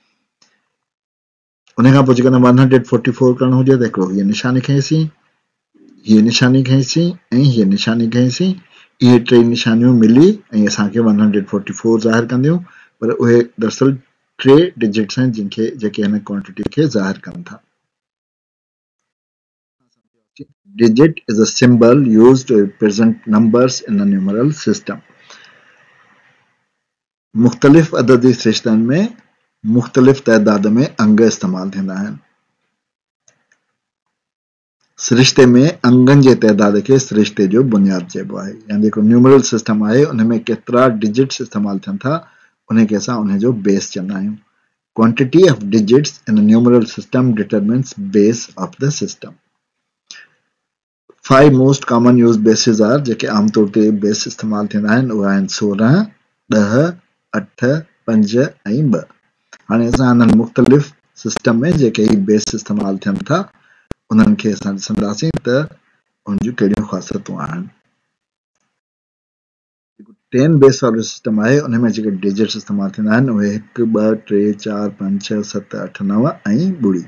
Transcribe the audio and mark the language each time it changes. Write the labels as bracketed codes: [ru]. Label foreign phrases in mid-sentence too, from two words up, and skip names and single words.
[sd] उन खां पोइ जेकॾहिं 144 करणो हुजे त हिकिड़ो हीअ निशानी खईंसीं, हीअ निशानी खईंसीं ऐं हीअ निशानी खईंसीं। इहे टे निशानियूं मिली ऐं असांखे 144 ज़ाहिर कंदियूं, पर उहे दरअसल 3 डिजिट्स आहिनि जेके हिन क्वांटिटी खे ज़ाहिर कनि था। [en] Digit is a symbol used to represent numbers in a numeral system. [sd] मुख़्तलिफ़ अददी सिरिश्तनि में मुख़्तलिफ़ तइदाद में अंग इस्तेमालु थींदा आहिनि। सिरिश्ते में अंगनि जे तइदाद खे सिरिश्ते जो बुनियाद चइबो आहे, यानी जेको [en] numeral system [sd] आहे उन में केतिरा डिजिट्स इस्तेमालु थियनि था उनखे असां उन जो बेस चवंदा आहियूं। [en] Quantity of digits in a numeral system determines base of the system. 5 most common use bases are, [sd] जेके आमतौर ते बेस इस्तेमालु थींदा आहिनि, उहे आहिनि 16, 10, 8, 5 ऐं 2। हाणे असां हिननि मुख़्तलिफ़ सिस्टम में जेके ही बेस इस्तेमालु थियनि था उन्हनि खे असां ॾिसंदासीं त उन जूं कहिड़ियूं ख़ासियतूं आहिनि। 10 बेस वारो सिस्टम आहे, उन में जेके डिजिट्स इस्तेमालु थींदा आहिनि उहे 1, 2, 3, 4, 5, 6, 7, 8, 9 ऐं 0।